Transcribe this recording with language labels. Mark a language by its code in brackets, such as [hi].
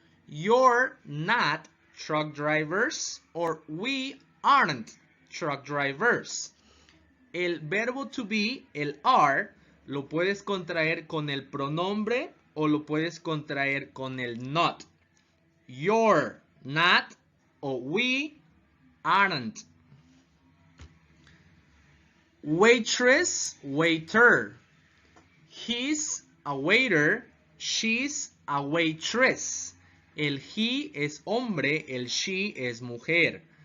[en] You're not truck drivers. Or we aren't truck drivers. [es] El verbo to be, el are, lo puedes contraer con el pronombre o lo puedes contraer con el not. [en] You're not o we aren't. Waitress, waiter. He's a waiter, she's a waitress. [es] El he es hombre, el she es mujer.